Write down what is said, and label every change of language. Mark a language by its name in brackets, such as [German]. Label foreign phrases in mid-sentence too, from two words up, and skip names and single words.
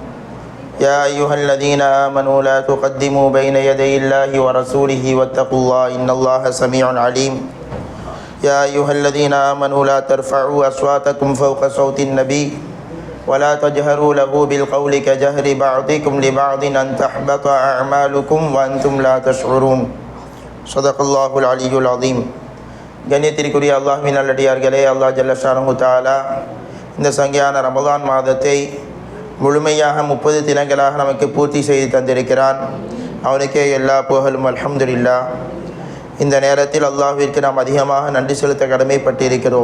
[Arabic] يا أيها الذين آمنوا لا تقدموا بين يدي الله ورسوله واتقوا الله إن الله سميع عليم. يا أيها الذين آمنوا لا ترفعوا أصواتكم فوق صوت النبي ولا تجهروا له بالقول كجهر بعضكم لبعض أن تحبط أعمالكم وأنتم لا تشعرون. صدق الله العلي العظيم. [Tamil] கண்ணியத்திற்குரிய அல்லாஹ்வின் நல்லடியார்களே, அல்லாஹ் [Arabic] جل شأنه تعالى [Tamil] இந்த சங்கையான ரமலான் மாதத்தை முழுமையாக 30 தினங்களாக நமக்கு பூர்த்தி செய்து தந்திருக்கிறான். அவனுக்கே எல்லா புகழும். அல்ஹம்துலில்லாஹ். இந்த நேரத்தில் அல்லாஹ்விற்கு நாம் அதிகமாக நன்றி செலுத்த கடமைப்பட்டிருக்கிறோம்.